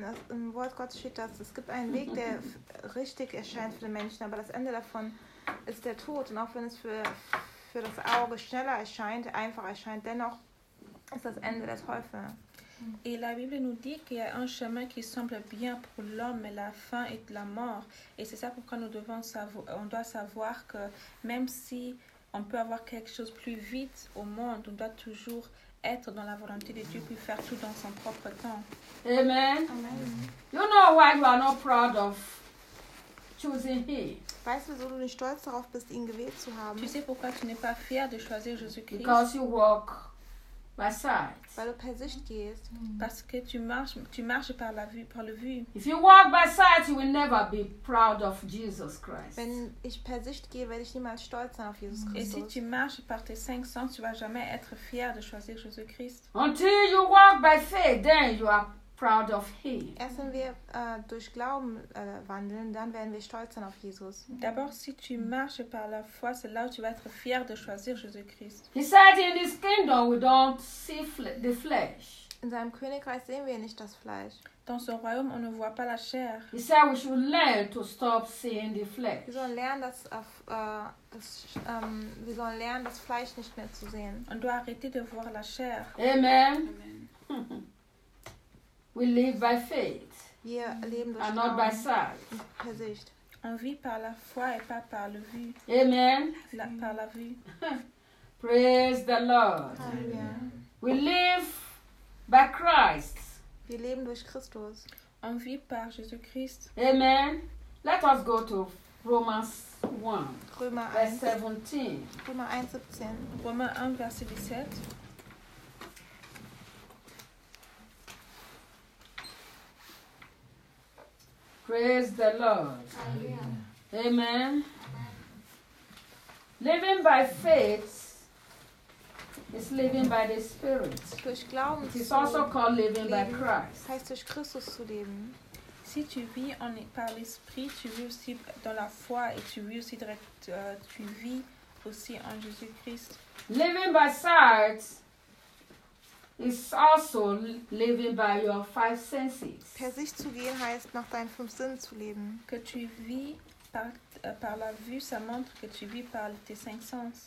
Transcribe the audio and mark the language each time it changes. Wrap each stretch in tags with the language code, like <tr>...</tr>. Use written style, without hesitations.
<de>Im Wort Gottes steht, dass es gibt einen Weg, der richtig erscheint für den Menschen, aber das Ende davon ist der Tod. Und auch wenn es für das Auge schneller erscheint, einfacher erscheint, dennoch ist das Ende der Teufel.</de> <fr>Et la Bible nous dit qu'il y a un chemin qui semble bien pour l'homme, mais la fin est la mort. Et c'est ça pourquoi nous devons savoir, on doit savoir que même si on peut avoir quelque chose plus vite au monde, on doit toujours être dans la volonté de Dieu puis faire tout dans son propre temps. Amen. Amen.</fr> <en>You know why you are not proud of choosing Him?</en> <de>Weißt du, wieso du nicht stolz darauf bist, ihn gewählt zu haben?</de> <fr>Tu sais pourquoi tu n'es pas fier de choisir Jésus-Christ?</fr> <en>Because you walk by sight.</en> <de>Weil du per Sicht gehst.</de> <fr>Parce que tu marches par la vue, par le vue.</fr> <en>If you walk by sight, you will never be proud of Jesus Christ.</en> <de>Wenn ich per Sicht gehe, werde ich niemals stolz sein auf Jesus Christus.</de> <fr>Et si tu marches par tes 5 sens, tu vas jamais être fier de choisir Jésus Christ.</fr> <en>Until you walk by faith, then you are proud of him.</en> <de>Erst wenn wir durch Glauben wandeln, dann werden wir stolz sein auf Jesus.</de> <fr>D'abord, si tu marches par la foi, c'est là où tu vas être fier de choisir Jésus-Christ.</fr> <en>He said, in his kingdom, we don't see the flesh.</en> <de>In seinem Königreich sehen wir nicht das Fleisch.</de> <fr>Dans son royaume, on ne voit pas la chair.</fr> <en>He said we should learn to stop seeing the flesh.</en> <de>Wir sollen lernen, das auf wir sollen lernen, das Fleisch nicht mehr zu sehen.</de> <fr>On doit arrêter de voir la chair. Amen. Amen.</fr> <en>We live by faith.</en> <de>Wir leben durch</de> <en>and not by sight.</en> <de>Per Sicht.</de> <fr>On vit par la foi et pas par le vue. Amen. Par la vue.</fr> <en>Praise the Lord. Amen. We live by Christ.</en> <de>Wir leben durch Christus.</de> <fr>On vit par Jésus-Christ.</fr> <en>Amen. Let us go to Romans 1,</en> <de>Römer</de> <en>verse 17.</en> <de>Römer 1, 17. Römer 1, Vers 17.</de> <en>Praise the Lord. Amen. Amen. Living by faith. It's living by the Spirit.</en> <de>Durch Glauben</de> <en>it is also called living by Christ.</en> <de>Heißt durch Christus zu leben.</de> <fr>Si tu vis en, par l'esprit, tu vis aussi dans la foi et tu vis aussi direct, tu vis aussi en Jésus Christ.</fr> <en>Living by sight is also living by your five senses.</en> <de>Per sich zu gehen heißt nach deinen fünf Sinnen zu leben.</de> <fr>Que tu vis par, par la vue, ça montre que tu vis par tes cinq sens.</fr>